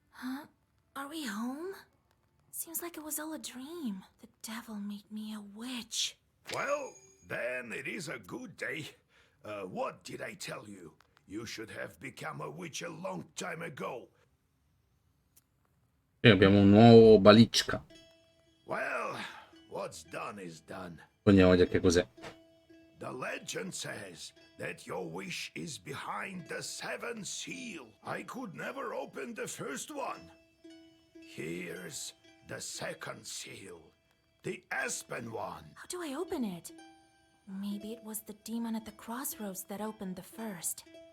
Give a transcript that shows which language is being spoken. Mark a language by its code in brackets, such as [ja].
[en] Huh? Are we home? Seems like it was all a dream. The devil made me a witch. Well, then it is a good day. What did I tell you? You should have become a witch a long time ago. [it] E abbiamo un nuovo Balicca. [en] Well, what's done is done. [it] Andiamo a vedere che cos'è. [en] The legend says that your wish is behind the 7th seal. I could never open the first one. Here's the 2nd seal. The Aspen one. How do I open it? Maybe it was the demon at the crossroads that opened the first.